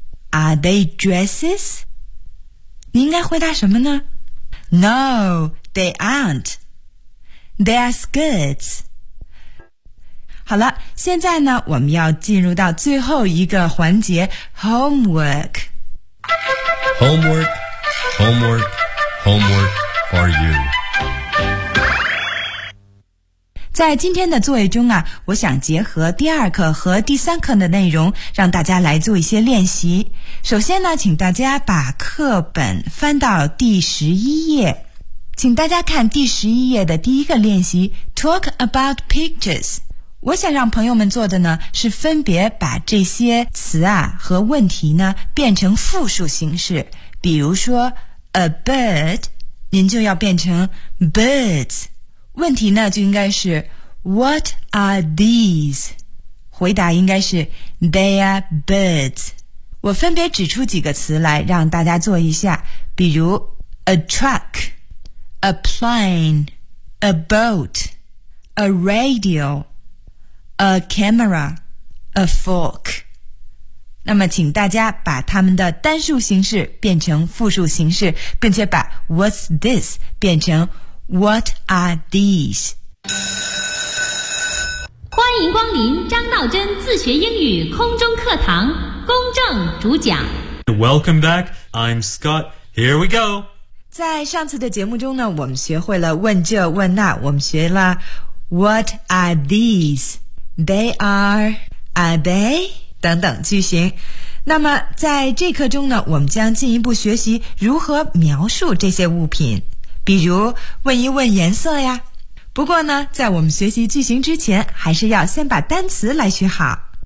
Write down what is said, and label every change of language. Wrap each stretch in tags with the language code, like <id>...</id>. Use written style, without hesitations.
<en>Are they dresses?</en> <zh>你应该回答什么呢？</zh> <en>No, they aren't. They are skirts.</en> <zh>好了，现在呢，我们要进入到最后一个环节 ，homework。</zh> <en>Homework, homework, homework for you。</en> <zh>在今天的作业中啊，我想结合第二课和第三课的内容，让大家来做一些练习。首先呢，请大家把课本翻到第11页，请大家看第11页的第一个练习 ，</zh> <en>Talk about pictures。</en> <zh>我想让朋友们做的呢，是分别把这些词啊和问题呢变成复数形式。比如说 a bird， 您就要变成 birds。问题呢就应该是</zh> <en>What are these？</en> <zh>回答应该是</zh> <en>They are birds。</en> <zh>我分别指出几个词来让大家做一下，比如 a truck， a plane， a boat， a radio。</zh> <en>A camera, a fork.</en> <zh>那么请大家把它们的单数形式变成复数形式，并且把</zh> <en>what's this</en> <zh>变成</zh> <en>what are these.</en> <zh>欢迎光临张道真自学英语空中课堂，公正主讲。</zh> <en>Welcome back, I'm Scott, here we go.</en> <zh>在上次的节目中呢，我们学会了问这问那，我们学了</zh> <en>what are these? They are they</en> <zh>等等句型。那么在这课中呢，我们将进一步学习如何描述这些物品，比如问一问颜色呀。不过呢，在我们学习句型之前，还是要先把单词来学好。</zh>